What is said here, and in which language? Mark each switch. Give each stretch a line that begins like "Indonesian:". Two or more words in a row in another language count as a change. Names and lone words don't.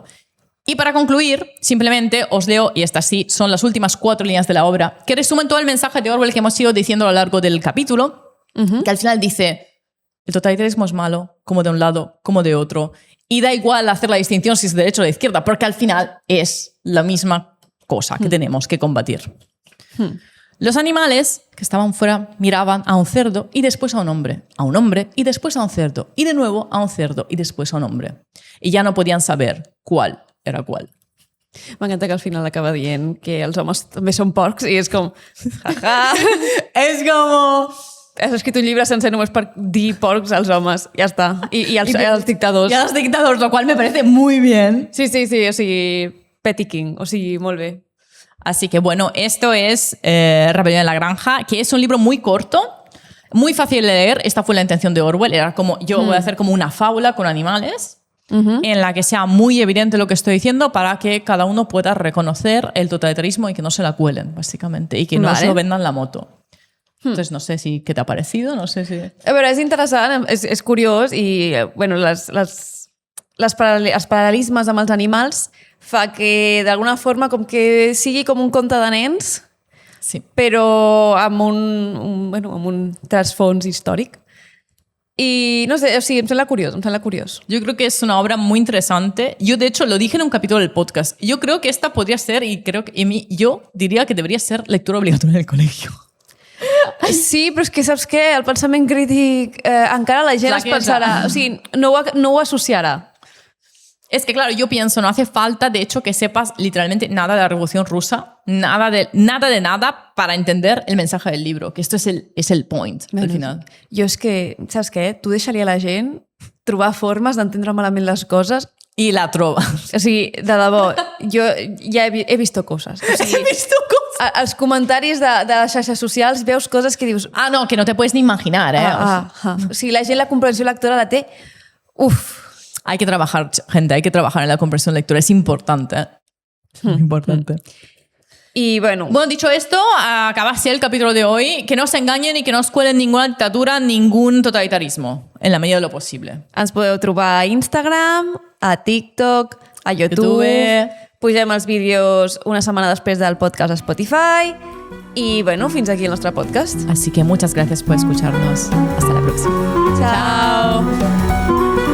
Spanish: Y para concluir, simplemente os leo, y estas sí son las últimas 4 líneas de la obra, que resumen todo el mensaje de Orwell que hemos ido diciendo a lo largo del capítulo, que al final dice, el totalitarismo es malo, como de un lado, como de otro, y da igual hacer la distinción si es de derecha o de izquierda, porque al final es la misma cosa que tenemos que combatir. Los animales que estaban fuera miraban a un cerdo y después a un hombre y después a un cerdo, y de nuevo a un cerdo y después a un hombre. Y ya no podían saber cuál era cuál.
Catalan: M'encanta que al final acaba dient que els homes també són porcs i és com... Jaja. És com... Has escrit un llibre sencer només per dir porcs als homes. Ja està. I als dictadors.
Spanish: Y a los dictadores, lo cual me parece muy bien.
Catalan: Sí, o sigui,
English: petty king,
Catalan: o sigui, molt bé.
Spanish: Así que bueno, esto es Rebelión en la Granja, que es un libro muy corto, muy fácil de leer. Esta fue la intención de Orwell. Era como, yo voy a hacer como una fábula con animales en la que sea muy evidente lo que estoy diciendo para que cada uno pueda reconocer el totalitarismo y que no se la cuelen, básicamente, y que no se lo vendan la moto. Entonces, no sé qué te ha parecido, no sé si...
Catalan: A veure, és interessant, és curiós i bueno, els paral·lelismes amb els animals fa que d'alguna forma com que sigui com un conte de nens, sí, però amb un trasfons històric.
Spanish: Y no sé,
Catalan: sí, em sembla curiós.
Spanish: Yo creo que es una obra muy interesante. Yo, de hecho, lo dije en un capítulo del podcast. Yo creo que esta podría ser, yo diría que debería ser lectura obligatoria en el colegio.
Catalan: Sí, però és que saps què? El pensament crític encara la gent es pensarà... O sigui, no ho associarà.
Spanish: Es que, claro, yo pienso, no hace falta, de hecho, que sepas literalmente nada de la Revolución Rusa, nada de nada para entender el mensaje del libro, que esto es el point, al final.
Catalan: Jo és que, saps què? Tu deixaria a la gent trobar formes d'entendre malament les coses. I la trobes. O sigui, de debò, jo ja
Spanish: he visto
Catalan: coses. O sigui,
Spanish: he visto cosas.
Catalan: Als comentaris de les xarxes socials veus coses que dius...
Spanish: Ah, no, que no te puedes ni imaginar, ¿eh?
Catalan: O sigui, la gent la comprensió lectora la té... Uf.
Spanish: Hay que trabajar, gente, hay que trabajar en la comprensión lectora. Es importante. Importante. Y bueno, dicho esto, acaba así el capítulo de hoy. Que no se engañen y que no os cuelen ninguna dictadura, ningún totalitarismo, en la medida de lo posible.
Catalan: Ens podeu trobar a Instagram, a TikTok, a YouTube. Pugem els vídeos una setmana després del podcast a Spotify.
Spanish: Y bueno,
Catalan: fins aquí el nostre podcast.
Spanish: Así que muchas gracias por escucharnos. Hasta la próxima. Chao.